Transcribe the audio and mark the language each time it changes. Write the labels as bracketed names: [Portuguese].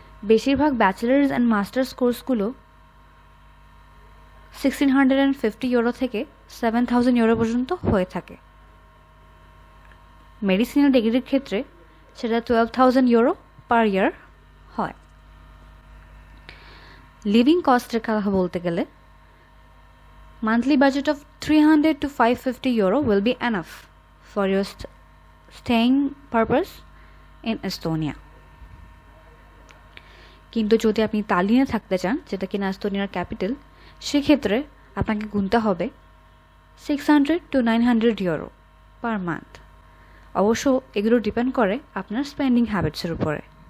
[Bangla] বেশিরভাগ bachelors and masters কোর্সগুলো 1650 euro থেকে 7000 ইউরো পর্যন্ত হয়ে থাকে। মেডিসিনাল ডিগ্রির ক্ষেত্রে সেটা 12,000 ইউরো পার ইয়ার হয়। লিভিং কস্টের কথা বলতে গেলে [English] monthly budget of 300 to 550 euro will be enough for your staying purpose in Estonia. [Bangla] কিন্তু যদি আপনি তালিনে থাকতে চান, যেটা কিনা এস্তোনিয়ার ক্যাপিটাল, সেক্ষেত্রে আপনাকে গুনতে হবে 600 to 900 ইউরো পার মান্থ। অবশ্য এগুলো ডিপেন্ড করে আপনার স্পেন্ডিং হ্যাবিটসের উপরে।